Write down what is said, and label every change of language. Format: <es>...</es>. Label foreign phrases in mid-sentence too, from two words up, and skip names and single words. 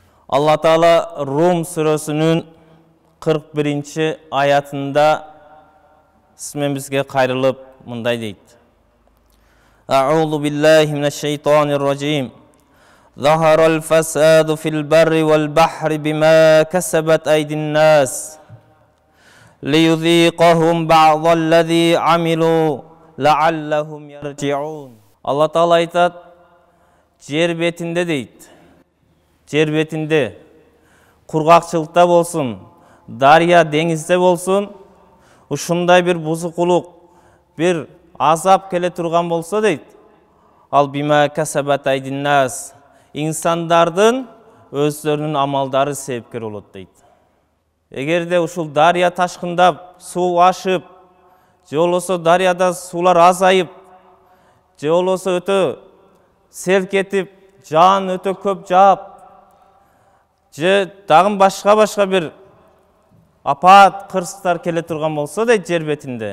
<ar>الله تعالى</ar> <ky>Рум сүрөсүнүн 41-чи аятында исмибизге кайрылып мындай дейди.</ky> <ar>أعوذ بالله من الشيطان الرجيم. ظهر الفساد في البر والبحر بما كسبت أيدي الناس. ليذيقهم بعض الذي عملوا لعلهم يرجعون. الله تعالى</ar> <ky>айтат, жер бетинде дейди. Жер бетинде кургакчылыкта болсун, дарыя деңизде болсун, ушундай бир бузукулук, бир азап келе турган болсо дейди.</ky> <ar>أل بما كسبت أيدي الناس.</ar> <ky>Инсандардын өздөрүнүн амалдары себепкер болот дейди. Эгерде ушул дария ташкындап, суу ашып, же болбосо дарияда суулар азайып, же болбосо өтө сел кетип, жаан өтө көп жаап, же дагы башка bir апат, кырсыктар келе турган болсо дейт жер бетинде.</ky>